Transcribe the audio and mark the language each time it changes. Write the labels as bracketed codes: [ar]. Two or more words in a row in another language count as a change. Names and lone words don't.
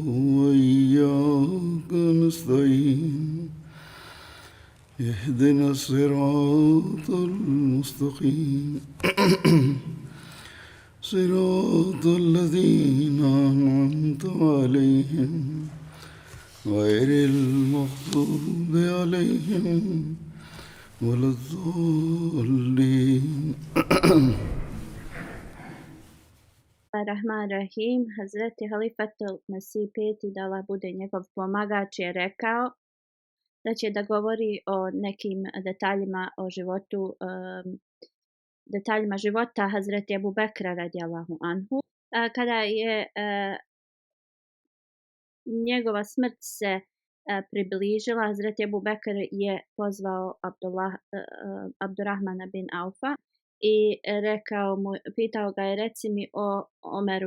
[ar] وإياك نستعين اهدنا الصراط المستقيم صراط الذين أنعمت عليهم غير المغضوب عليهم ولا الضالين. رحمن رحيم, [bs] Hazreti Halifatul Mesih peti, da Allah bude njegov pomagač, je rekao da će da govori o nekim detaljima o životu, detaljima života Hazreti Ebu Bekra [ar] رضي الله عنه. [bs] Kada je njegova smrt se približila, Hazreti Ebu Bekr je pozvao Abdurrahmana bin Aufa i pitao ga je, reci mi o Omeru.